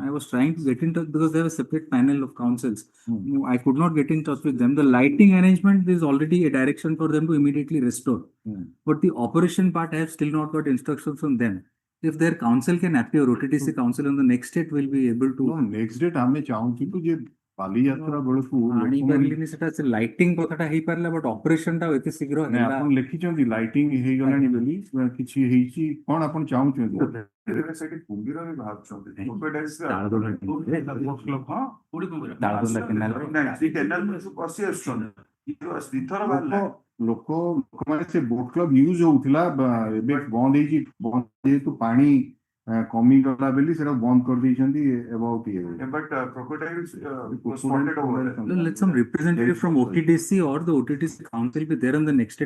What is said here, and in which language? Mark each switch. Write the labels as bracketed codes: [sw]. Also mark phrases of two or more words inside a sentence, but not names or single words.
[en] I was trying to get in touch because they have a separate panel of councils. I could not get in touch with them. The lighting arrangement is already a direction for them to immediately restore. But the operation part, I have still not got instructions from them. If their council can appear, OTTC council on the next date will be able to. No, next date [or] ଆମେ ଚାହୁଁଥିଲୁ ଯେ ବାଲିଯାତ୍ରା ବେଳକୁ ଆଣିପାରିଲିନି ସେଟା ସେ ଲାଇଟିଂ କଥାଟା ହେଇପାରିଲା [en] but operation [or] ଟା ଏତେ ଶୀଘ୍ର ନାଇଁ, ହେଲା। ଆପଣ ଲେଖିଛନ୍ତି ଲାଇଟିଂ ହେଇଗଲାଣି ବୋଲି କିଛି ହେଇଛି କଣ ଆପଣ ଚାହୁଁଛନ୍ତି? ସେଠି କୁମ୍ଭୀର ବି ବାହାରୁଛନ୍ତି ପଶି ଆସୁଛନ୍ତି ଦିଥର ବାହାରିଲା ଲୋକମାନେ ସେ [en] boat club use [or] ହଉଥିଲା ଏବେ ବନ୍ଦ ହେଇଛି ଯେହେତୁ ପାଣି କମିଗଲା ବୋଲି ସେଟା ବନ୍ଦ କରିଦେଇଛନ୍ତି about ଇଏ [en] But crocodiles was Crocodile spotted over there. crocodile Let some representative from OTDC or the OTDC council be there on the next date.